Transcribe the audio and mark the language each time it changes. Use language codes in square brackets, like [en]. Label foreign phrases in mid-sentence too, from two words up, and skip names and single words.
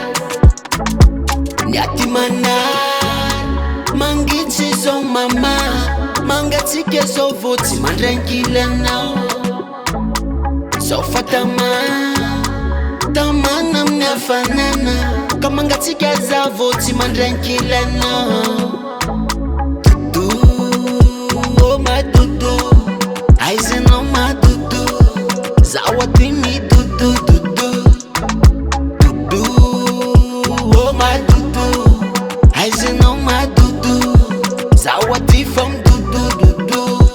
[mg] Ny aty manara mangitsy zao mama. Mangatsika zao vao tsy mandrangila anao. Zao fa tamana amin'ny hafanana. Ka mangatsika zao vao tsy mandrangila anao. [en] Oh my dudu, [mg] aizanao [en] my dudu. [mg] Zao aty mi dudu, dudu. Dudu, [en] oh my dudu. [mg] Aizanao [en] my dudu. [mg] Zao aty fam dudu, dudu.